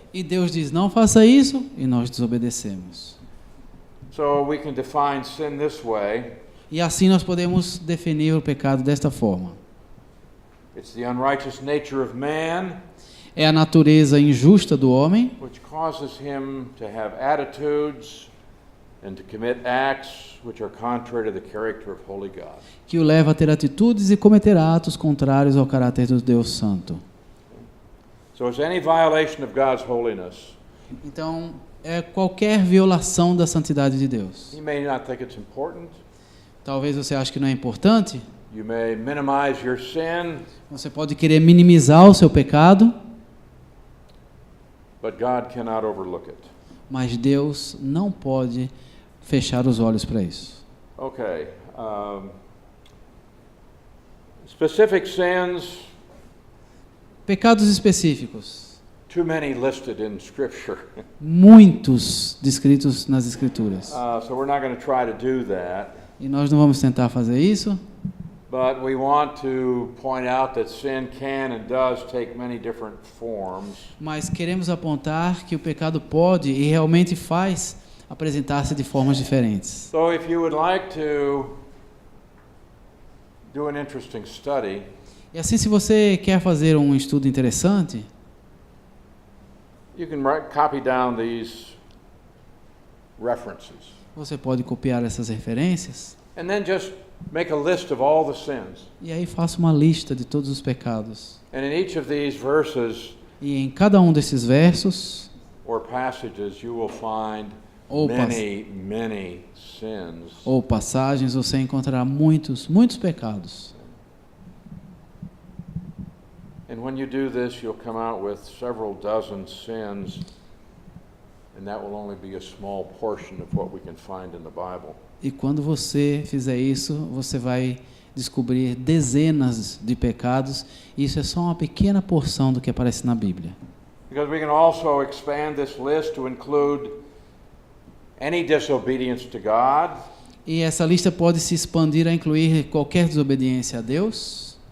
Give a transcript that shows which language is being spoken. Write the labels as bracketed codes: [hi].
[pt] E Deus diz, não faça isso, e nós desobedecemos. [en] So we can define sin this way. [pt] E assim nós podemos definir o pecado desta forma. [en] It's the unrighteous nature of man, [pt] É a natureza injusta do homem, [en] which causes him to have attitudes and to commit acts which are contrary to the character of holy God. [pt] que o leva a ter atitudes e cometer atos contrários ao caráter do Deus Santo. [en] So it's any violation of God's holiness. [pt] Então, é qualquer violação da santidade de Deus. [en] You may not think it's important. [pt] Talvez você ache que não é importante. [en] You may minimize your sin, [pt] Você pode querer minimizar o seu pecado, [en] but God cannot overlook it. [pt] mas Deus não pode fechar os olhos para isso. [en] Okay. Specific sins, [pt] Pecados específicos, [en] too many listed in Scripture. [pt] muitos descritos nas Escrituras. [en] So we're not going to try to do that. [pt] E nós não vamos tentar fazer isso, [en] But we want to point out that sin can and does take many different forms. [pt] mas queremos apontar que o pecado pode e realmente faz apresentar-se de formas diferentes. [en] So if you would like to do an interesting study, [pt] E assim, se você quer fazer um estudo interessante, [en] you can copy down these references. [pt] você pode copiar essas referências [en] And then just make a list of all the sins. [pt] e aí faça uma lista de todos os pecados. [en] And in each of these verses [pt] E em cada um desses versos [en] or passages, you will find [pt] ou, [en] many sins. [pt] ou passagens, você encontrará muitos pecados. [en] And when you do this, you'll come out with several dozen sins, and that will only be a small portion of what we can find in the Bible. [pt] E quando você fizer isso, você vai descobrir dezenas de pecados. E isso é só uma pequena porção do que aparece na Bíblia. [en] Because we can also expand this list to include any disobedience to God, [pt] E essa lista pode se expandir a incluir qualquer desobediência a Deus.